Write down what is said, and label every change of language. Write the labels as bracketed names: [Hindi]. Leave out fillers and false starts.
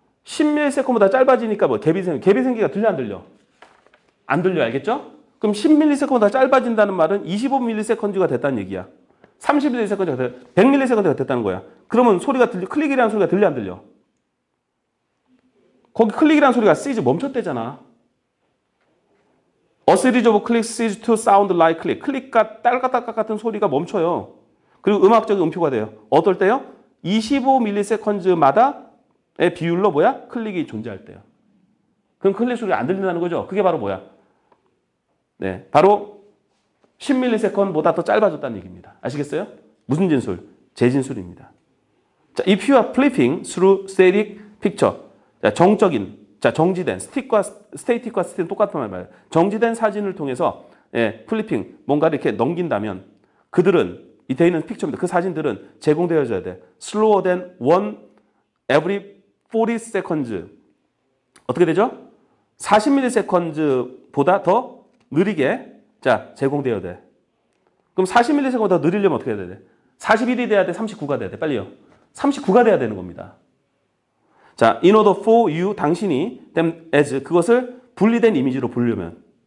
[Korean] 10ms보다 짧아지니까 뭐 갭이 생기가 들려 안 들려? 안 들려, 알겠죠? 그럼 10ms보다 짧아진다는 말은 25ms가 됐다는 얘기야. 30ms가 됐다, 100ms가 됐다는 거야. 그러면 소리가 들려, 클릭이라는 소리가 들려 안 들려? 거기 클릭이라는 소리가 시즈 멈췄대잖아. [English] A series of clicks cease to sound like click. [Korean] 클릭과 딸깍딸깍 같은 소리가 멈춰요. 그리고 음악적인 음표가 돼요. 어떨 때요? 25ms마다의 비율로 뭐야? 클릭이 존재할 때요. 그럼 클릭 소리가 안 들린다는 거죠. 그게 바로 뭐야? 네, 바로 10ms보다 더 짧아졌다는 얘기입니다. 아시겠어요? 무슨 진술? 재진술입니다. [English] 자, if you are flipping through static picture. [Korean] 자, 정지된 스테이틱과 스틱은 똑같은 말이에요. 정지된 사진을 통해서 플리핑, 뭔가를 이렇게 넘긴다면 그들은 이 돼 있는 픽처입니다. 그 사진들은 제공되어져야 돼. [English] slower than 1 every 40 seconds. [Korean] 어떻게 되죠? 40ms보다 더 느리게 제공되어야 돼. 그럼 40ms보다 더 느리려면 어떻게 해야 돼? 41이 돼야 돼? 39가 돼야 돼? 빨리요. 39가 돼야 되는 겁니다. 자, [English] in order for you, [Korean] 당신이 them as, 그것을 분리된 이미지로 보려면.